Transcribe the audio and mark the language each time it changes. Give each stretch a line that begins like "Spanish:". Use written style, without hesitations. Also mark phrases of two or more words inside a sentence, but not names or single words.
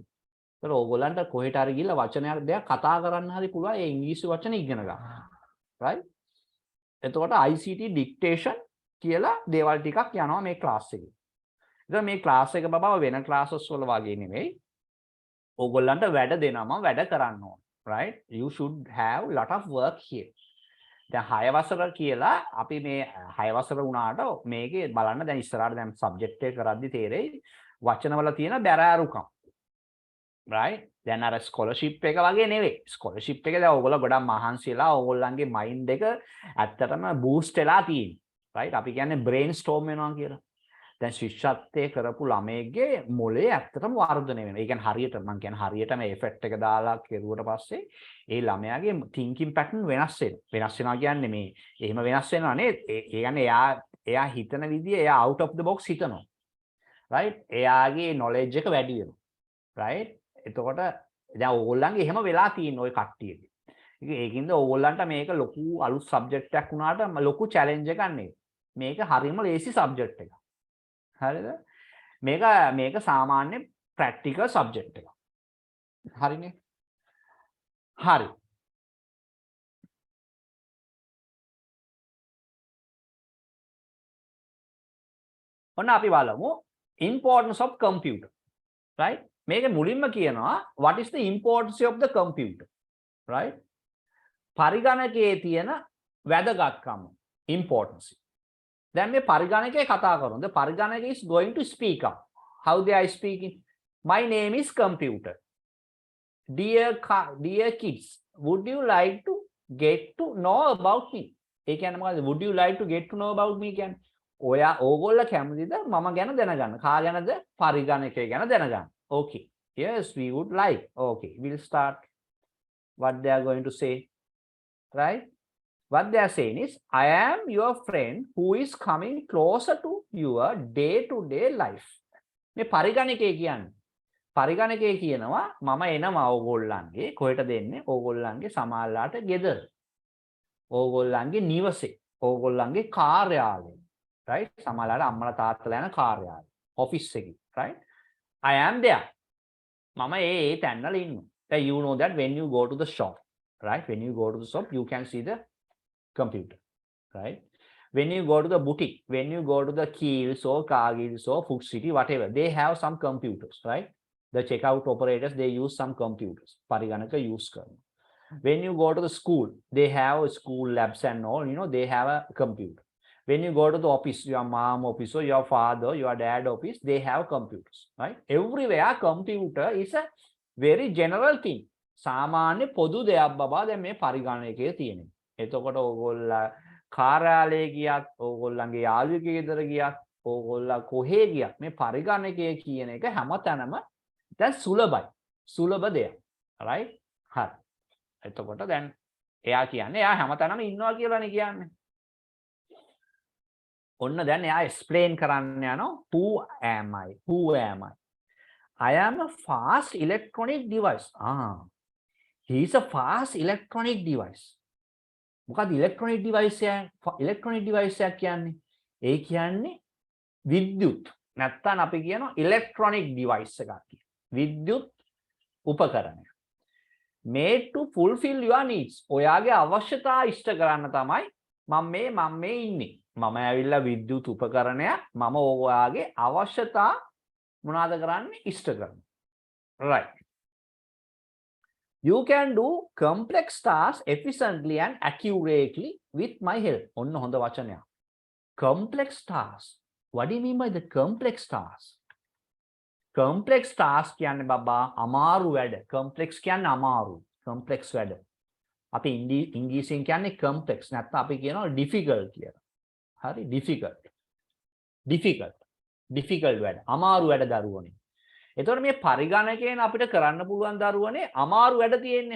Sinhala: ඒතර ඕගොල්ලන්ට කොහෙට හරි ගිහලා වචනයක් දෙයක් කතා කරන්න හරි පුළුවන් ඒ ඉංග්‍රීසි වචන ඉගෙන ගන්න. right? එතකොට
English: ICT dictation
Sinhala: කියලා දේවල් ටිකක් යනවා මේ ක්ලාස් එකේ. ඉතින් මේ ක්ලාස් එක බබා වෙන ක්ලාසස් වල වගේ නෙමෙයි. ඕගොල්ලන්ට වැඩ දෙනවා, වැඩ කරන්න ඕන. right?
English: You should have lot of work here.
Sinhala: දැන් 6 වසර කියලා අපි මේ 6 වසර වුණාට මේකේ බලන්න දැන් ඉස්සරහට දැන් සබ්ජෙක්ට් එක කරද්දි තේරෙයි වචන වල තියෙන බැරෑරුකම්. right? දැන් අර ස්කෝලර්ෂිප් එක වගේ නෙවෙයි. ස්කෝලර්ෂිප් එක දැන් ඕගොල්ලෝ ගොඩක් මහන්සිලා ඕගොල්ලන්ගේ මයින්ඩ් එක ඇත්තටම බූස්ට් වෙලා තියෙනවා. right? අපි කියන්නේ
English: brain storm
Sinhala: වෙනවා කියලා. දැන් ශිෂ්‍යත්වයේ කරපු ළමයෙක්ගේ මොලේ ඇත්තටම වර්ධනය වෙනවා. ඒ කියන්නේ හරියට මම කියන්නේ හරියටම එෆෙක්ට් එක දාලා කෙරුවට පස්සේ ඒ ළමයාගේ
English: thinking pattern
Sinhala: වෙනස් වෙනවා. වෙනස් වෙනවා කියන්නේ මේ එහෙම වෙනස් වෙනවා නේද? ඒ කියන්නේ එයා හිතන විදිය එයා
English: out of the box
Sinhala: හිතනවා. right? එයාගේ knowledge එක වැඩි වෙනවා. right? එතකොට දැන් ඕගොල්ලන්ගේ එහෙම වෙලා තියෙන ওই කට්ටියගේ. ඒකින්ද ඕගොල්ලන්ට මේක ලොකු අලුත් සබ්ජෙක්ට් එකක් වුණාට ලොකු චැලෙන්ජ් එකක් නෙවෙයි. මේක හරියම ලේසි සබ්ජෙක්ට් එකක්. හරිද? මේක සාමාන්‍ය
English: practical subject
Sinhala: එකක්. හරිනේ? හරි. ඔන්න අපි බලමු
English: importance of computer.
Sinhala: right? මේක මුලින්ම කියනවා
English: what is the importance of the computer?
Sinhala: right? පරිගණකයේ තියෙන වැදගත්කම, importance. දැන් මේ පරිගණකයේ කතා කරනවා.
English: The පරිගණක is going to speak up. How they are speaking? My name is computer. Dear kids, would you like to get to know about me?
Sinhala: ඒ කියන්නේ මොකද්ද?
English: Would you like to get to know about me
Sinhala: කියන්නේ? ඕගොල්ලෝ කැමතිද මම ගැන දැනගන්න? කා ගැනද? පරිගණකය ගැන දැනගන්න.
English: Okay. Yes, we would like. Okay, we'll start what they are going to say. Right? What they are saying is, I am your friend who is coming closer to your day-to-day life.
Sinhala: මේ පරිගණකය කියන්නේ. පරිගණකය කියනවා මම එනවා ඕගොල්ලන්ගේ කොහෙට දෙන්නේ? ඕගොල්ලන්ගේ සමාල්ලාට ගෙදර. ඕගොල්ලන්ගේ නිවසේ. ඕගොල්ලන්ගේ කාර්යාලය. right? සමාල්ලාට අම්මලා තාත්තලා යන කාර්යාලය. office එකේ.
English: right? I am there.
Sinhala: මම ඒ තැන්වල ඉන්නවා.
English: Then you know that when you go to the shop, right? When you go to the shop, you can see the computer, right? When you go to the boutique, when you go to the Kiehl's or Cargill's or Food City, whatever, they have some computers, right? The checkout operators, they use some computers.
Sinhala: පරිගණක use කරන.
English: When you go to the school, they have school labs and all, they have a computer. When you go to the office, your mom office or your father, your dad office, they have computers, right? Everywhere computer is a very general thing.
Sinhala: සාමාන්‍ය පොදු දෙයක් බබා දැන් මේ පරිගණකයේ තියෙනවා. එතකොට ඕගොල්ලෝ කාර්යාලයේ ගියත්, ඕගොල්ලන්ගේ යාළුවෙකුගේ ගෙදර ගියත්, ඕගොල්ලෝ කොහේ ගියත් මේ පරිගණකය කියන එක හැමතැනම දැන් සුලභයි. සුලභ දෙයක්. right? හරි. එතකොට දැන් එයා කියන්නේ එයා හැමතැනම ඉන්නවා කියලානේ කියන්නේ. ඔන්න දැන් එයා explain කරන්න යනවා
English: who am I? Who am I? I am a fast electronic device. He is a fast electronic device.
Sinhala: මොකද
English: electronic device electronic device
Sinhala: එක කියන්නේ? ඒ කියන්නේ විද්‍යුත්. නැත්තම් අපි කියනවා
English: electronic device
Sinhala: එකක් කියලා. විද්‍යුත් උපකරණය.
English: Made to fulfill your needs.
Sinhala: ඔයාගේ අවශ්‍යතා ඉෂ්ට කරන්න තමයි මම මේ ඉන්නේ. මම ඇවිල්ලා විද්‍යුත් උපකරණයක් මම ඔයාගේ අවශ්‍යතා මොනවාද කරන්නේ ඉෂ්ට කරනවා. right.
English: You can do complex tasks efficiently and accurately with my help.
Sinhala: ඔන්න හොඳ වචනයක්.
English: Complex tasks. What do you mean by the complex tasks? Complex tasks
Sinhala: කියන්නේ බබා අමාරු වැඩ. Complex කියන්නේ අමාරු. Complex වැඩ. අපි ඉංග්‍රීසියෙන් කියන්නේ complex. නැත්නම් අපි කියනවා difficult කියලා. හරි difficult. difficult වැඩ. අමාරු වැඩ දරුවනේ. එතකොට මේ පරිගණකයෙන් අපිට කරන්න පුළුවන් දරුවනේ අමාරු වැඩ තියෙන්නේ.